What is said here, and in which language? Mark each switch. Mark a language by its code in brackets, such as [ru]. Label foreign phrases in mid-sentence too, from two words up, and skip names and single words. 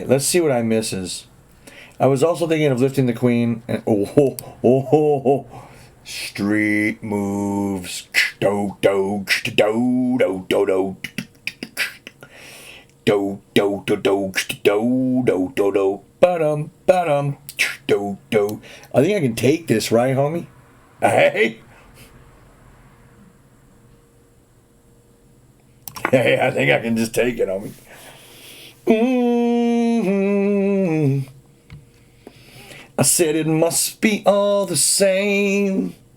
[en] Let's see what I misses. I was also thinking of lifting the queen. And, street moves. Do do do do do do. Do do do do do do do do. Ba-dum ba-dum. Do do. I think I can take this, right, homie? Hey. Hey, I think I can just take it, homie. Mm-hmm. I said it must be all the same.